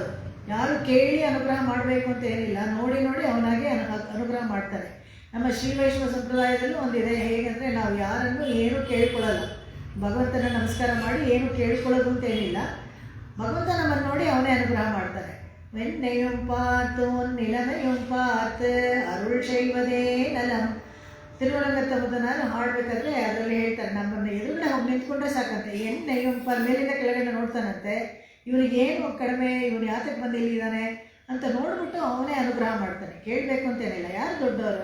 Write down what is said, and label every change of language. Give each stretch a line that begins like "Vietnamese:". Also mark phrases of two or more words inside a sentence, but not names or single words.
Kannada: ಯಾರು ಕೇಳಿ ಅನುಗ್ರಹ ಮಾಡಬೇಕು ಅಂತ ಏನಿಲ್ಲ, ನೋಡಿ ಅವನಾಗೆ ಅನುಗ್ರಹ ಮಾಡ್ತಾನೆ. ನಮ್ಮ ಶ್ರೀ ವೈಷ್ಣವ ಸಂಪ್ರದಾಯದಲ್ಲೂ ಒಂದಿದೆ, ಹೇಗೆಂದರೆ ನಾವು ಯಾರನ್ನು ಏನೂ ಕೇಳಿಕೊಳ್ಳಲ್ಲ, ಭಗವಂತನ ನಮಸ್ಕಾರ ಮಾಡಿ ಏನು ಕೇಳಿಕೊಳ್ಳೋದು ಅಂತೇನಿಲ್ಲ. ಭಗವಂತ ನಮ್ಮನ್ನು ನೋಡಿ ಅವನೇ ಅನುಗ್ರಹ ಮಾಡ್ತಾನೆ.
Tamil: வெண்ணையும் பார்த்தோன் நிலைமையும் பார்த்து அருள் செய்வதே நலம்.
Kannada: ತಿರುವರಂಗತ್ತ ನಾನು ಹಾಡಬೇಕಾದ್ರೆ ಅದರಲ್ಲಿ ಹೇಳ್ತಾರೆ, ನಮ್ಮನ್ನು ಎದುರುಗಡೆ ಹೋಗಿ ನಿಂತ್ಕೊಂಡ್ರೆ ಸಾಕಂತೆ. ಎಣ್ಣೆಯುಂಪ ಮೇಲಿಂದ ಕೆಳಗಡೆ ನೋಡ್ತಾನಂತೆ. ಇವನಿಗೆ ಏನು ಕಡಿಮೆ, ಇವನು ಯಾತಕ್ಕೆ ಬಂದು ಇಲ್ಲಿದ್ದಾನೆ ಅಂತ ನೋಡ್ಬಿಟ್ಟು ಅವನೇ ಅನುಗ್ರಹ ಮಾಡ್ತಾನೆ. ಕೇಳಬೇಕು ಅಂತೇನಿಲ್ಲ. ಯಾರು ದೊಡ್ಡವರು?